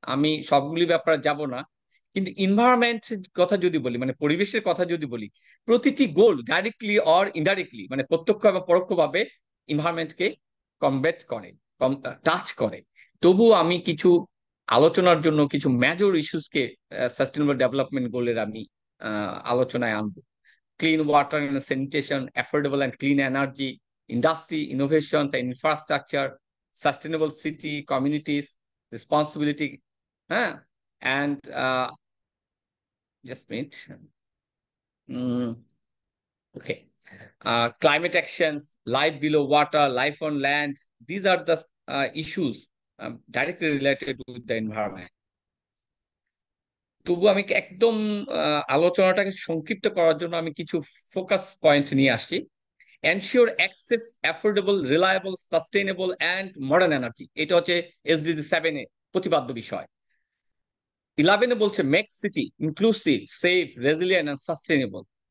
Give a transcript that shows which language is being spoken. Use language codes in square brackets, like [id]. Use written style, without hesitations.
[bn] আমি সবগুলি ব্যাপারে যাব না, কিন্তু ইনভায়রনমেন্ট কথা যদি বলি, মানে পরিবেশের কথা যদি বলি, প্রতিটি গোল [en] directly or indirectly, [bn] মানে প্রত্যক্ষ এবং পরোক্ষভাবে ইনভায়রনমেন্টকে কমব্যাট করে, টাচ করে। তবু আমি কিছু আলোচনার জন্য কিছু মেজর ইস্যুসকে সাস্টেনেবল ডেভেলপমেন্ট গোলের আমি আলোচনায় আনবো। [en] clean water and sanitation, affordable and clean energy, industry, innovations and infrastructure, sustainable city, communities, responsibility, and just wait. Okay. Climate actions, life below water, life on land, these are the issues directly related with the environment. [bn] তবু আমি একদম আলোচনাটাকে সংক্ষিপ্ত করার জন্য আমি কিছু focus point নিয়ে আসছি। [en] ensure access, affordable, reliable, sustainable and modern energy, [bn] এটা হচ্ছে এসডিজি 7 এ প্রতিপাদ্য বিষয়। [en] 11 [bn] বলছে [en] Make city inclusive, safe, resilient and sustainable.